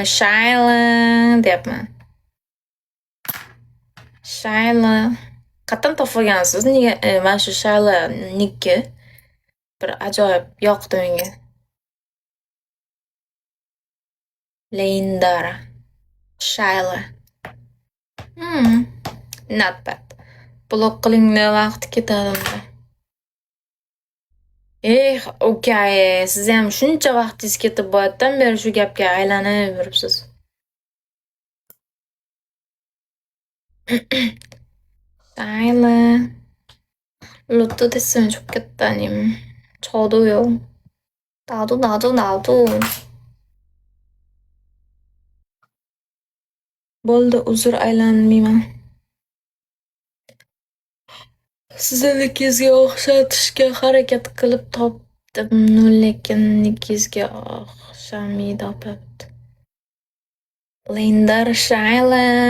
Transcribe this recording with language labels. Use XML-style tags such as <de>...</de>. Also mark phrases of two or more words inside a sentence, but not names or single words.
<uz>Shayla deyapman. Shayla. Qattan topgansiz? Nega mana shu Shayla nikki bir ajoyib yoqdi menga. Leyndara. Shayla.</uz> <en>Not bad.</en> <uz>Blok qilinglar, vaqt ketadi. Okay, siz ham shuncha vaqtingiz ketib boyatdan beri shu gapga aylanib yuribsiz. Shayla.</uz> <ko>로또 됐으면 좋겠다님. 저도요. 나도.</ko> <uz>Bo'ldi, uzr aylanmayman. Siznikizga o'xshatishga harakat qilib topdim, lekin nikizga o'xshamaydi topibdi. Linder Shayla.</uz>